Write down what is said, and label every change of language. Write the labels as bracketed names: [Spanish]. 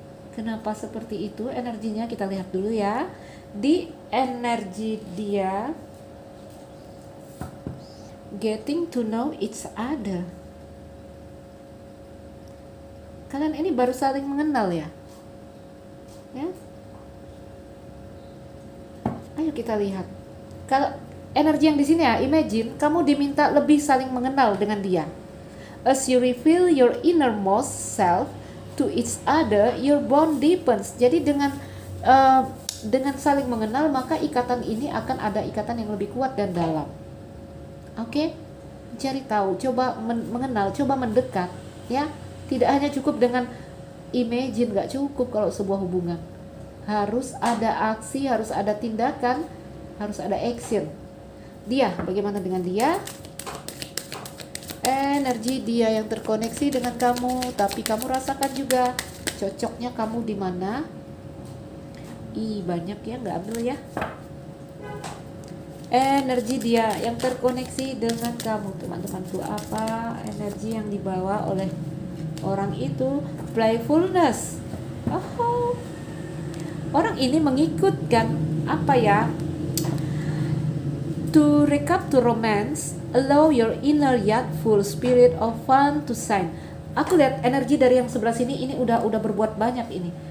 [Indonesian] Kenapa seperti itu energinya? Kita lihat dulu ya. Di energi dia, [English] getting to know each other. [Indonesian] Kalian ini baru saling mengenal ya. Ya. Ayo kita lihat. Kalau energi yang di sini ya, imagine kamu diminta lebih saling mengenal dengan dia. [English] As you reveal your innermost self to each other, your bond deepens. [Indonesian] Jadi dengan saling mengenal, maka ikatan ini akan ada ikatan yang lebih kuat dan dalam. Oke? Cari tahu, coba mengenal, coba mendekat, ya. Tidak hanya cukup dengan imagine, gak cukup kalau sebuah hubungan. Harus ada aksi, harus ada tindakan, harus ada action. Dia, bagaimana dengan dia? Energi dia yang terkoneksi dengan kamu, tapi kamu rasakan juga cocoknya kamu di mana. Banyak ya, nggak ambil ya. Energi dia yang terkoneksi dengan kamu, teman-temanku. Apa energi yang dibawa oleh orang itu? Playfulness. Oh, orang ini mengikutkan apa ya? [English] To recap to romance, allow your inner yet full spirit of fun to shine. [Indonesian] Aku lihat energi dari yang sebelah sini ini udah berbuat banyak ini.